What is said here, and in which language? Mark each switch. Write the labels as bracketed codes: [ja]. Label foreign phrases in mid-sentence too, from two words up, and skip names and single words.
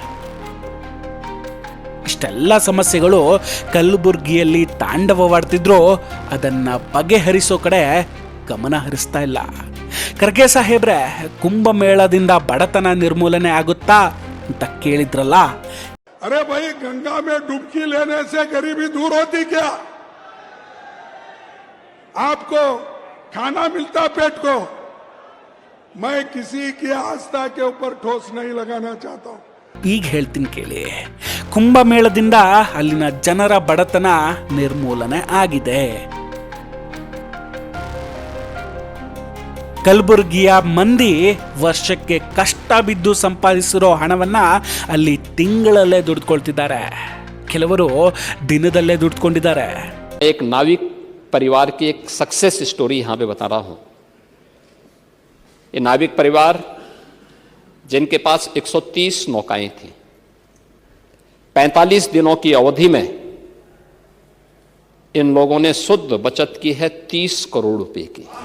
[kn] ಇಷ್ಟೆಲ್ಲ ಸಮಸ್ಯೆಗಳು ಕಲಬುರ್ಗಿಯಲ್ಲಿ ತಾಂಡವವಾಡ್ತಿದ್ರು ಅದನ್ನ ಬಗೆಹರಿಸೋ ಕಡೆ ಗಮನ ಹರಿಸ್ತಾ ಇಲ್ಲ. ಖರ್ಗೆ ಸಾಹೇಬ್ರೆ, ಕುಂಭಮೇಳದಿಂದ ಬಡತನ ನಿರ್ಮೂಲನೆ ಆಗುತ್ತಾ ಅಂತ ಕೇಳಿದ್ರಲ್ಲ. [hi] अरे भाई, गंगा में डुबकी लेने से गरीबी दूर होती क्या? आपको खाना मिलता पेट को? मैं किसी की आस्था के ऊपर ठोस नहीं लगाना चाहता हूं. [kn] ಈಗ ಹೇಳ್ತೀನಿ ಕೇಳಿ. ಕುಂಭಮೇಳದಿಂದ ಅಲ್ಲಿನ ಜನರ ಬಡತನ ನಿರ್ಮೂಲನೆ ಆಗಿದೆ. ಕಲಬುರ್ಗಿಯ ಮಂದಿ ವರ್ಷಕ್ಕೆ ಕಷ್ಟ ಬಿದ್ದು ಸಂಪಾದಿಸಿರೋ ಹಣವನ್ನ ಅಲ್ಲಿ ತಿಂಗಳಲ್ಲೇ ದುಡ್ಕೊಳ್ತಿದ್ದಾರೆ. ಕೆಲವರು ದಿನದಲ್ಲೇ ದುಡ್ಕೊಂಡಿದ್ದಾರೆ. [hi] एक नाविक परिवार की एक [en] success story [hi] यहाँ पे बता रहा हूँ. ये नाविक परिवार जिनके पास 130 नौकाएं थी, 45 दिनों की अवधि में इन लोगों ने शुद्ध बचत की है 30 करोड़ रुपए की.